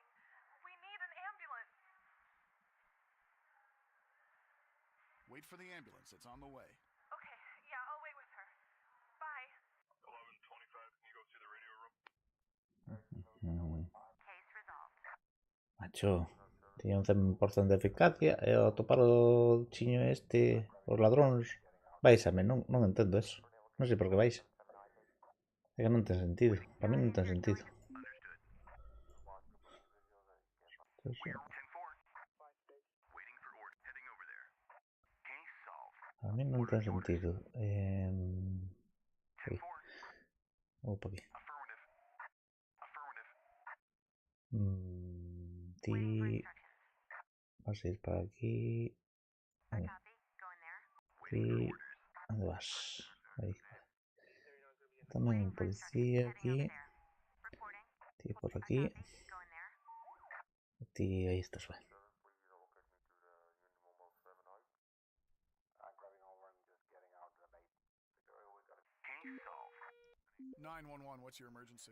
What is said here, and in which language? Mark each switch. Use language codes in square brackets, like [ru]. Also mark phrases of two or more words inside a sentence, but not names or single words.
[en] We need an ambulance. Wait for the ambulance. It's on the way. Okay, yeah, I'll wait with her. Bye. 11:25. Can you go to the radio room? Case resolved. [gl] Macho, tiña un 100% de eficacia e ao topar o chiño este, os ladróns, váisame, non entendo eso. Non sei por que vais. É que non ten sentido. [es] Para mí [gl] non ten sentido. Entonces, [en] 10-4. Waiting for order. Heading over there. Case solved. [es] para mí [gl] non ten sentido. Aí. [en] 10-4. [gl] Vou por aquí. [en] Affirmative. Affirmative. [gl] Ti vas a ir para aquí. [en] Copy. Going there. [es] Aquí. ¿Dónde vas? Ahí. También un policía aquí. Tío por aquí. Tío, ahí estás, bueno. [en] 911, what's your emergency?